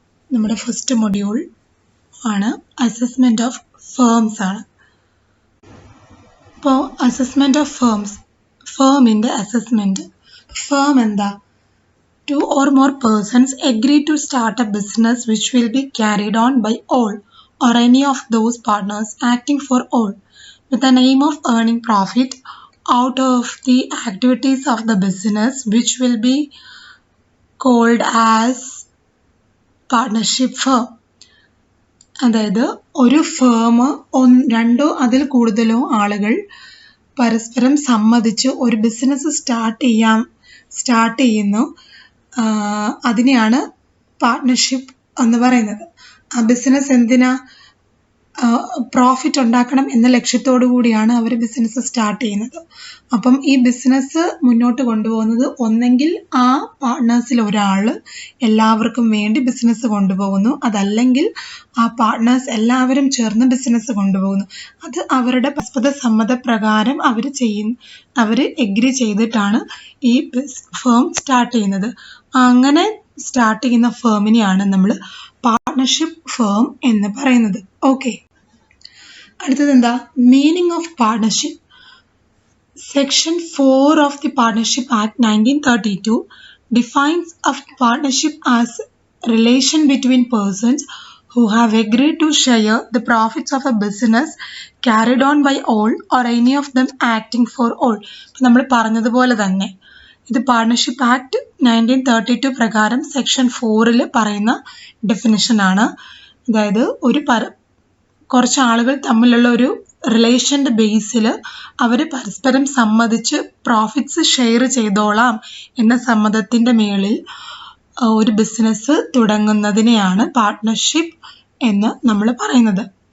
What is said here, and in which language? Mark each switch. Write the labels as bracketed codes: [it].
[ml] നമ്മുടെ first module ആണ് assessment of firms ആണ്. അപ്പോൾ അസസ്മെന്റ് ഓഫ് ഫേമിന്റെ അസസ്മെന്റ്. ഫേം എന്താ? [en] Two or more persons agree to start a business which will be carried on by all or any of those partners acting for all with the aim of earning profit out of the activities of the business, which will be called as partnership firm. [ml] അതായത് ഒരു firm രണ്ടോ അതിൽ കൂടുതലോ ആളുകൾ പരസ്പരം സമ്മതിച്ച് ഒരു business start ചെയ്യുന്നു. അതിനെയാണ് പാർട്ട്ണർഷിപ്പ് എന്ന് പറയുന്നത്. ആ ബിസിനസ് എന്തിനാ? പ്രോഫിറ്റ് ഉണ്ടാക്കണം എന്ന ലക്ഷ്യത്തോടു കൂടിയാണ് അവർ ബിസിനസ് സ്റ്റാർട്ട് ചെയ്യുന്നത്. അപ്പം ഈ ബിസിനസ് മുന്നോട്ട് കൊണ്ടുപോകുന്നത് ഒന്നെങ്കിൽ ആ പാർട്ട്നേഴ്സിൽ ഒരാൾ എല്ലാവർക്കും വേണ്ടി ബിസിനസ് കൊണ്ടുപോകുന്നു, അതല്ലെങ്കിൽ ആ പാർട്ട്നേഴ്സ് എല്ലാവരും ചേർന്ന് ബിസിനസ് കൊണ്ടുപോകുന്നു. അത് അവരുടെ പരസ്പര സമ്മതപ്രകാരം അവർ എഗ്രി ചെയ്തിട്ടാണ് ഈ ഫേം സ്റ്റാർട്ട് ചെയ്യുന്നത്. അങ്ങനെ സ്റ്റാർട്ട് ചെയ്യുന്ന ഫേമിനെയാണ് നമ്മൾ പാർട്ട്ണർഷിപ്പ് ഫേം എന്ന് പറയുന്നത്. ഓക്കെ, അടുത്തത് എന്താ? [en] Meaning of partnership. Section 4 of the partnership act 1932 defines a partnership as relation between persons who have agreed to share the profits of a business carried on by all or any of them acting for all. [ml] നമ്മൾ പറഞ്ഞതുപോലെ തന്നെ ഇത് partnership act 1932 പ്രകാരം section 4 പറയുന്ന definition ആണ്. അതായത് കുറച്ച് ആളുകൾ തമ്മിലുള്ള ഒരു റിലേഷന്റെ ബേസിൽ അവർ പരസ്പരം സമ്മതിച്ച് പ്രോഫിറ്റ്സ് ഷെയർ ചെയ്തോളാം എന്ന സമ്മതത്തിന്റെ മേളിൽ ഒരു ബിസിനസ് തുടങ്ങുന്നതിനെയാണ് പാർട്ട്ണർഷിപ്പ് എന്ന് നമ്മൾ പറയുന്നത്.